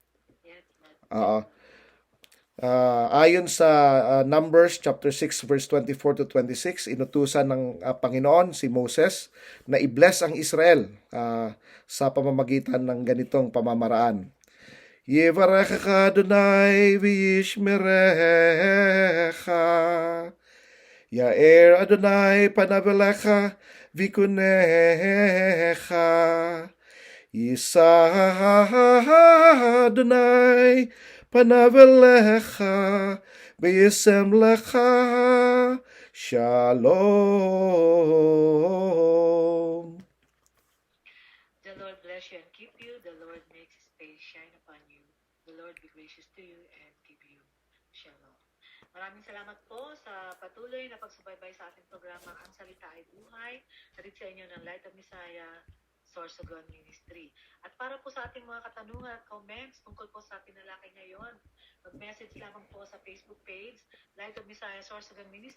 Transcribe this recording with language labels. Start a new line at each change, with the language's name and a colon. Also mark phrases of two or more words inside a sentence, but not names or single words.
Filipino: Ayon sa
English: Numbers chapter 6 verse 24 to 26,
Filipino: inutusan ng Panginoon si Moses na i-bless ang Israel sa pamamagitan ng ganitong pamamaraan.
Hebrew: יברכך ה' וישמרך, יאר ה' פניו אליך ויחנך, ישא ה' פניו אליך וישם לך שלום.
English: The Lord bless you and keep you. The Lord makes His face shine upon you. The Lord be gracious to you and give you shalom.
Filipino: Maraming salamat po sa patuloy na pagsubaybay sa ating programa Ang Salita ay Buhay. Hatid sa inyo ng Light of Messiah, Sorsogon Ministry. At para po sa ating mga katanungan at comments tungkol po sa tinalakay ngayon, mag-message lamang po sa Facebook page, Light of Messiah, Sorsogon Ministry.